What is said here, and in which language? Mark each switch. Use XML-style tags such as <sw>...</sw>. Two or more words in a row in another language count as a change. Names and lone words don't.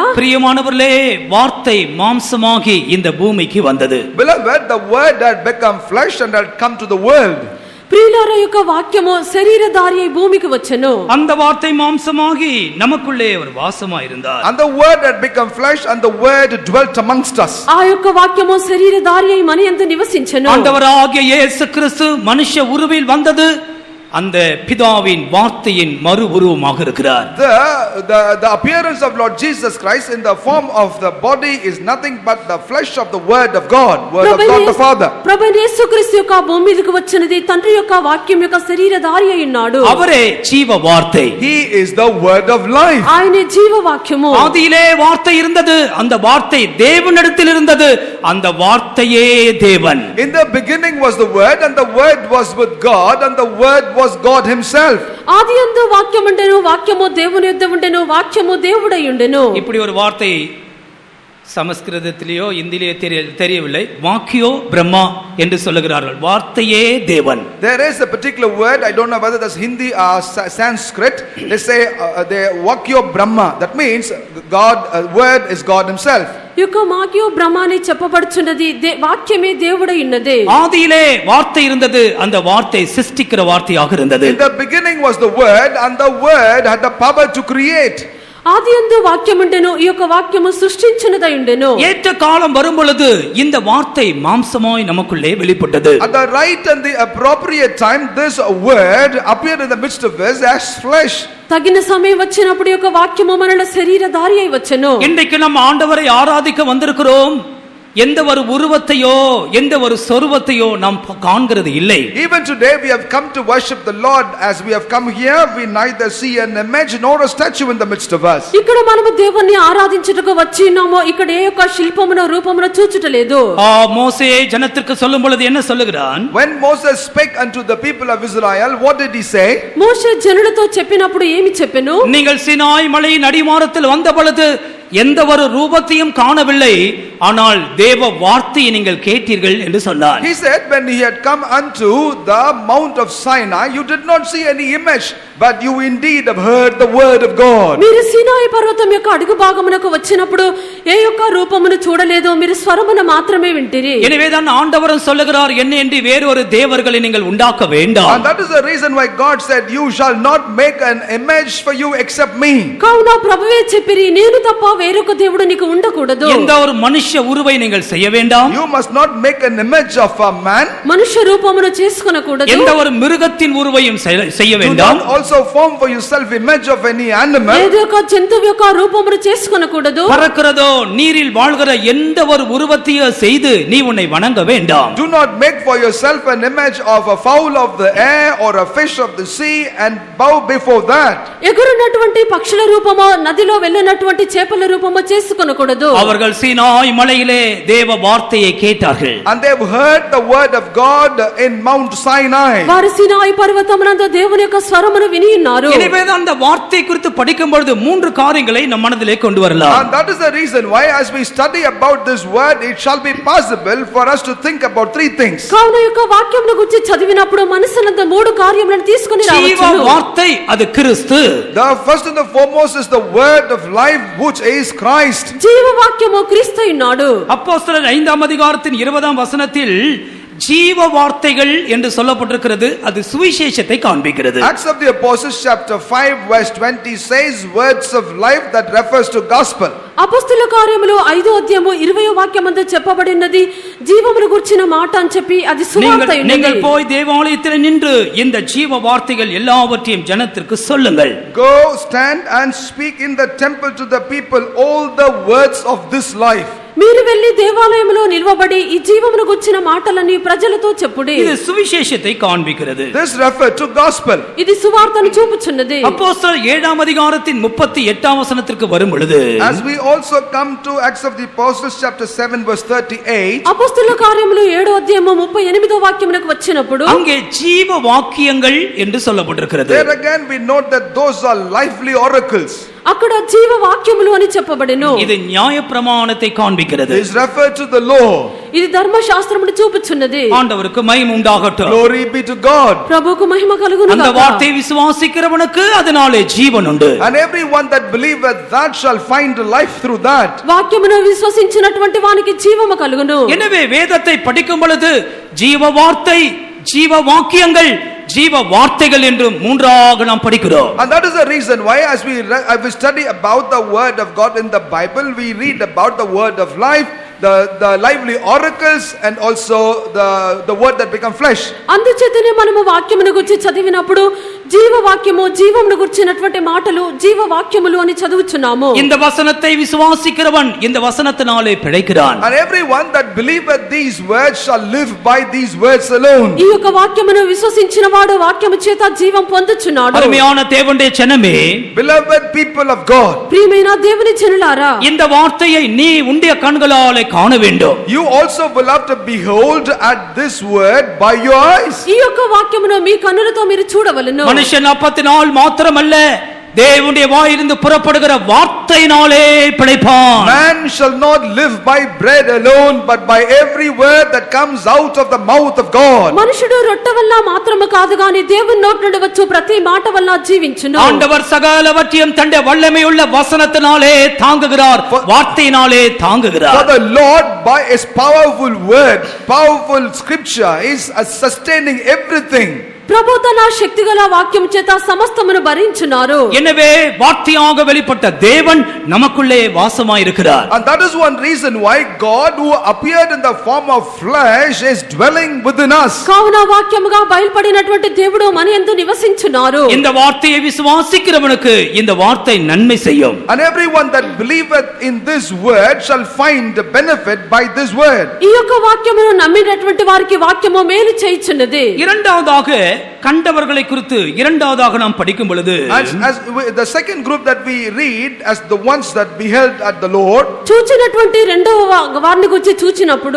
<ta>பிரியமானவர்களே, வார்த்தை மாம்சமாகி இந்த பூமிக்கு வந்தது.</ta> <en>Beloved, the word had become flesh and had come to the world.</en> <te>ప్రియులారా యొక్క వాక్యము శరీరధారి అయి భూమికి వచ్చెను.</te> <ta>அந்த வார்த்தை மாம்சமாகி நமக்குள்ளே ஒரு வாசமா இருந்தார்.</ta> <en>And the word had become flesh and the word dwelt amongst us.</en> <te>ఆ యొక్క వాక్యము శరీరధారి అయి మన యందు నివసించెను.</te> <ta>ஆண்டவராகிய இயேசு கிறிஸ்து மனுஷ உருவில் வந்தது அந்த பிதாவின் வார்த்தையின் மறு உருவமாக இருக்கிறார்.</ta> <en>The appearance of Lord Jesus Christ in the form of the body is nothing but the flesh of the word of God, word of God the Father.</en> <te>ప్రభువైన యేసుక్రీస్తు యొక్క భూమి మీదకి వచ్చినది తండ్రి యొక్క వాక్యం యొక్క శరీరధారి అయి ఉన్నాడు.</te> <ta>அவரே ஜீவ வார்த்தை.</ta> <en>He is the word of life.</en> <te>ఆయనే జీవ వాక్యము.</te> <ta>ஆதியிலே வார்த்தை இருந்தது, அந்த வார்த்தை தேவனிடத்தில் இருந்தது, அந்த வார்த்தையே தேவன்.</ta> <en>In the beginning was the word and the word was with God and the word was God himself.</en> <te>ఆదియందు వాక్యం ఉండెను, వాక్యము దేవుని యొద్ద ఉండెను, వాక్యము దేవుడై ఉండెను.</te> <ta>இப்படி ஒரு வார்த்தை சமஸ்கிருதத்திலேயோ இந்தியிலேயோ தெரியவில்லை.</ta> <sa>वाक्यो ब्रह्मा</sa> <ta>என்று சொல்லுகிறார்கள். வார்த்தையே தேவன்.</ta> <en>There is a particular word, I don't know whether that's Hindi or Sanskrit. They say they</en> <sa>वाक्यो ब्रह्मा.</sa> <en>That means God, word is God himself.</en> <te>యొక్క వాక్యో బ్రహ్మాని చెప్పబడుచున్నది, వాక్యమే దేవుడై ఉన్నది.</te> <ta>ஆதியிலே வார்த்தை இருந்தது, அந்த வார்த்தை சிருஷ்டிக்கிற வார்த்தையாக இருந்தது.</ta> <en>In the beginning was the word and the word had the power to create.</en> <te>ఆదియందు వాక్యం ఉండెను, ఈ యొక్క వాక్యము సృష్టించినదై ఉండెను.</te> <ta>ஏற்ற காலம் வரும் பொழுது இந்த வார்த்தை மாம்சமாய் நமக்குள்ளே வெளிப்பட்டது.</ta> <en>At the right and the appropriate time this word appeared in the midst of us as flesh.</en> <te>తగిన సమయం వచ్చినప్పుడు యొక్క వాక్యము మనల శరీరధారి అయి వచ్చెను.</te> <ta>இன்றைக்கு நம்ம ஆண்டவரை ஆராதிக்க வந்திருக்கிறோம். எந்த ஒரு உருவத்தையோ எந்த ஒரு சொருவத்தையோ நாம் காண்கிறது இல்லை.</ta> <en>Even today we have come to worship the Lord. As we have come here, we neither see an image nor a statue in the midst of us.</en> <te>ఇక్కడ మనము దేవుణ్ణి ఆరాధించుటకు వచ్చి ఉన్నామో ఇక్కడ ఏ యొక్క శిల్పమును రూపమును చూచుటలేదు.</te> <ta>மோசே ஜனத்திற்கு சொல்லும் பொழுது என்ன சொல்லுகிறான்?</ta> <en>When Moses spake unto the people of Israel, what did he say?</en> <te>మోషే జనులతో చెప్పినప్పుడు ఏమి చెప్పెను?</te> <ta>நீங்கள் சீனாய் மலையின் அடிவாரத்தில் வந்த பொழுது எந்த ஒரு ரூபத்தையும் காணவில்லை, ஆனால் தேவ வார்த்தையை நீங்கள் கேட்டீர்கள் என்று சொன்னார்.</ta> <en>He said, when he had come unto the Mount of Sinai, you did not see any image, but you indeed have heard the word of God.</en> <te>మీరు సీనాయి పర్వతం యొక్క అడుగు భాగమునకు వచ్చినప్పుడు ఏ యొక్క రూపమును చూడలేదు, మీరు స్వరమును మాత్రమే వింటిరి.</te> <ta>எனவேதான் ஆண்டவரும் சொல்லுகிறார், என்ன என்று வேறொரு தேவர்களை நீங்கள் உண்டாக்க வேண்டாம்.</ta> <en>And that is the reason why God said, you shall not make an image for you except me.</en> <te>కావున ప్రభువే చెప్పిరి, నేను తప్ప వేరొక దేవుడు నీకు ఉండకూడదు.</te> <ta>எந்த ஒரு மனுஷ உருவை நீங்கள் செய்ய வேண்டாம்.</ta> <en>You must not make an image of a man.</en> <te>మనుష్య రూపమును చేసుకొనకూడదు.</te> <ta>எந்த ஒரு மிருகத்தின் உருவையும் செய்ய</ta> <en>Do</en> <ta>வேண்டாம்.</ta> <en>not also form for yourself image of any animal.</en> <te>ఏదో ఒక జంతువు యొక్క రూపమును చేసుకొనకూడదు.</te> <ta>பறக்கிறதோ நீரில் வாழ்கிற எந்த ஒரு உருவத்தையோ செய்து நீ உன்னை வணங்க வேண்டாம்.</ta> <en>Do not make for yourself an image of a fowl of the air or a fish of the sea and bow before that.</en> <te>ఎగురున్నటువంటి పక్షుల రూపమో నదిలో వెళ్ళినటువంటి చేపల రూపమో చేసుకొనకూడదు.</te> <ta>அவர்கள் சீனாய் மலையிலே தேவ வார்த்தையை கேட்டார்கள்.</ta> <en>And they have heard the word of God in Mount Sinai.</en> <te>వారు సీనాయి పర్వతమునందు దేవుని యొక్క స్వరమును విని ఉన్నారు.</te> <ta>எனவேதான் அந்த வார்த்தை குறித்து படிக்கும் பொழுது மூன்று காரியங்களை நம் மனதிலே கொண்டு வரலாம்.</ta> <en>And that is the reason why as we study about this word, it shall be possible for us to think about three things.</en> <te>కావున యొక్క వాక్యమును గురించి చదివినప్పుడు మనసునందు మూడు కార్యములను తీసుకొని జీవ రావచ్చును.</te> <ta>வார்த்தை அது கிறிஸ்து.</ta> <en>The first and the foremost is the word of life, which is Christ.</en> <te>జీవవాక్యము క్రీస్తు ఉన్నాడు.</te> <ta>அப்போஸ்தலர் 5ஆம் அதிகாரத்தின் 20ஆம் வசனத்தில் ஜீவ வார்த்தைகள் என்று சொல்லப்பட்டிருக்கிறது. அது சுவிசேஷத்தை காண்பிக்கிறது.</ta> <en>Acts of the Apostles chapter 5 verse 20 says words of life, that refers to gospel.</en> <te>అపొస్తలుల కార్యములు 5వ అధ్యాయము 20వ వాక్యమందు చెప్పబడినది జీవమును గుర్చిన మాట అని చెప్పి అది సువార్త అయినది.</te> <ta>நீங்கள் போய் தேவாலயத்தில் நின்று இந்த ஜீவ வார்த்தைகள் எல்லாவற்றையும் ஜனத்திற்கு சொல்லுங்கள்.</ta> <en>Go stand and speak in the temple to the people all the words of this life.</en> <te>మీరు వెళ్లి దేవాలయములో నిల్వబడి ఈ జీవమును గుర్చిన మాటలని ప్రజలతో చెప్పుడి.</te> <ta>இது சுவிசேஷத்தை காண்பிக்கிறது.</ta> <en>This refer to gospel.</en> <te>ఇది సువార్తను చూపుచున్నది.</te> <ta>அப்போஸ்தலர் 7ஆம் அதிகாரத்தின் 38ஆம் வசனத்திற்கு வரும் பொழுது,</ta> <en>As we also come to Acts of the Apostles chapter 7 verse 38,</en> <te>అపొస్తలుల కార్యములు 7వ అధ్యాయము 38వ వాక్యమునకు వచ్చినప్పుడు</te> <ta>அங்கே ஜீவ வாக்கியங்கள் என்று சொல்லப்பட்டிருக்கிறது.</ta> <en>there again we note that those are lively oracles.</en> <te>అక్కడ జీవ వాక్యములు అని చెప్పబడెను.</te> <ta>இது நியாயப்பிரமாணத்தை காண்பிக்கிறது.</ta> <en>This refer to the law.</en> <te>ఇది ధర్మశాస్త్రమును చూపుచున్నది.</te> <ta>ஆண்டவருக்கு மகிமை உண்டாகட்டும்.</ta> <en>Glory be to God.</en> <te>ప్రభువుకు మహిమ కలుగును</te> <ta>அந்த</ta> <te>గాక.</te> <ta>வார்த்தை விசுவாசிக்கிறவனுக்கு அதனாலே ஜீவன் உண்டு.</ta> <en>And everyone that believeth that shall find life through that.</en> <te>వాక్యమును విశ్వసించినటువంటి వానికి జీవము కలుగును.</te> <ta>எனவே வேதத்தை படிக்கும் பொழுது ஜீவ வார்த்தை, ஜீவ வாக்கியங்கள், ஜீவ வார்த்தைகள் என்று மூன்றாக நாம் படிக்கிறோம்.</ta> <en>And that is the reason why as we study about the word of God in the Bible, we read about the word of life, the lively oracles, and also the word that become flesh.</en> <te>అందుచేతనే మనము వాక్యమును గురించి చదివినప్పుడు జీవవాక్యము, జీవమును గురించినటువంటి మాటలు జీవవాక్యములు అని చదువుచున్నాము.</te> <ta>இந்த வசனத்தை விசுவாசிக்கிறவன் இந்த வசனத்தினாலே பிழைக்கிறான்.</ta> <en>And everyone that believeth these words shall live by these words alone.</en> <te>ఈ యొక్క వాక్యమును విశ్వసించిన వాడు వాక్యము చేత జీవం పొందుచున్నాడు.</te> <ta>அருமையான தேவனுடைய ஜனமே,</ta> <en>Beloved people of God,</en> <te>ప్రియమైన దేవుని జనులారా,</te> <ta>இந்த வார்த்தையை நீ உன்னுடைய கண்களாலே காண வேண்டும்.</ta> <en>you also will have to behold at this word by your eyes.</en> <te>ఈ యొక్క వాక్యమును మీ కన్నులతో మీరు చూడవలెను.</te> <ta>மனுஷன் அப்பத்தினால் மாத்திரமல்ல, தேவனுடைய வாயிலிருந்து புறப்படுகிற வார்த்தையினாலே பிழைப்பான்.</ta> <en>Man shall not live by bread alone, but by every word that comes out of the mouth of God.</en> <te>మనుషుడు రొట్టె వల్ల మాత్రము కాదు గాని దేవుని నోటి నుండి వచ్చు ప్రతి మాట వల్ల జీవించును.</te> <ta>ஆண்டவர் சகலவற்றையும் தன்னுடைய வல்லமையுள்ள வசனத்தினாலே தாங்குகிறார், வார்த்தையினாலே தாங்குகிறார்.</ta> <en>For the Lord by his powerful word, powerful scripture is sustaining everything</en> <te>ప్రభు తన శక్తిగల వాక్యం చేత సమస్తమును భరించున్నారు.</te> <ta>எனவே வார்த்தையாக வெளிப்பட்ட தேவன் நமக்குள்ளே வாசமாயிருக்கிறார்.</ta> <en>And that is one reason why God, who appeared in the form of flesh, is dwelling within us.</en> <te>కావున వాక్యముగా బయలుపడినటువంటి దేవుడు మన యందు నివసించున్నారు.</te> <ta>இந்த வார்த்தையை விசுவாசிக்கிறவனுக்கு இந்த வார்த்தை நன்மை செய்யும்.</ta> <en>And everyone that believeth in this word shall find the benefit by this word.</en> <te>ఈ యొక్క వాక్యమును నమ్మినటువంటి వారికి వాక్యము మేలు చేయుచున్నది.</te> <ta>இரண்டாவதாக கண்டவர்களை குறித்து இரண்டாவதாக நாம் படிக்கும் பொழுது</ta> <en>The second group that we read as the ones that beheld at the Lord,</en> <te>చూచినటువంటి రెండవ వారిని గురించి చూచినప్పుడు</te>